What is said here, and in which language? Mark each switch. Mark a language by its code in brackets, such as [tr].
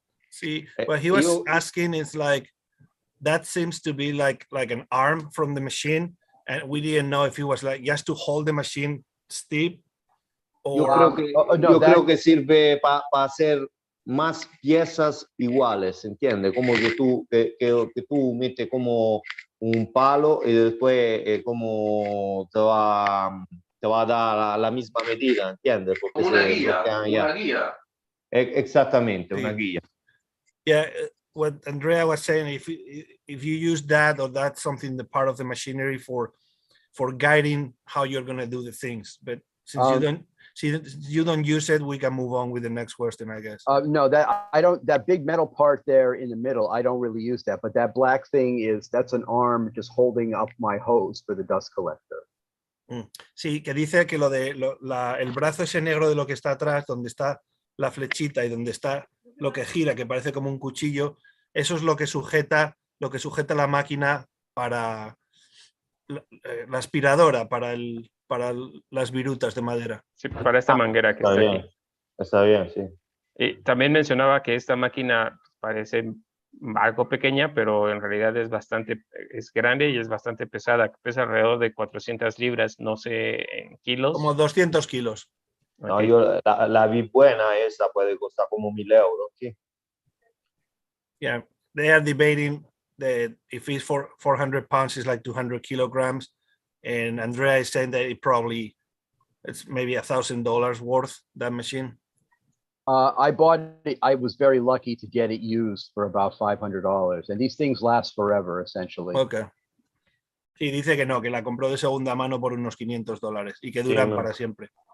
[en] Sí, but he was asking, it's like, that seems to be like an arm from the machine, and we didn't know if it was like just to hold the machine stiff. [es] Yo creo que sirve para hacer más piezas iguales, ¿entiendes? Como que tú metes como un palo y después como te va a dar la misma medida, ¿entiendes? Porque como una guía. Exactamente, sí. Una guía. [en] Yeah, what Andrea was saying, if you use that, or that's something, the part of the machinery for guiding how you're going to do the things, but since you don't use it, we can move on with the next question, I guess. No, that big metal part there in the middle, I don't really use that, but that black thing that's an arm just holding up my hose for the dust collector. [es] Sí, que dice que el brazo ese negro de lo que está atrás, donde está la flechita y donde está lo que gira, que parece como un cuchillo, eso es lo que sujeta la máquina para la aspiradora, para las virutas de madera. Sí, para esta manguera que está aquí. Está bien, sí. Y también mencionaba que esta máquina parece algo pequeña, pero en realidad es grande y es bastante pesada. Pesa alrededor de 400 libras, no sé en kilos. Como 200 kilos. No, Ok. yo la vi buena, esa puede costar como 1.000 euros. ¿Sí? [en] Yeah, they are debating that if it's 400 pounds, it's like 200 kilograms. And Andrea is saying that it's maybe $1,000 worth, that machine. I bought it. I was very lucky to get it used for about $500, and these things last forever, essentially. Okay. [es] Sí, dice que no, que la compró de segunda mano por unos $500 y que duran para siempre.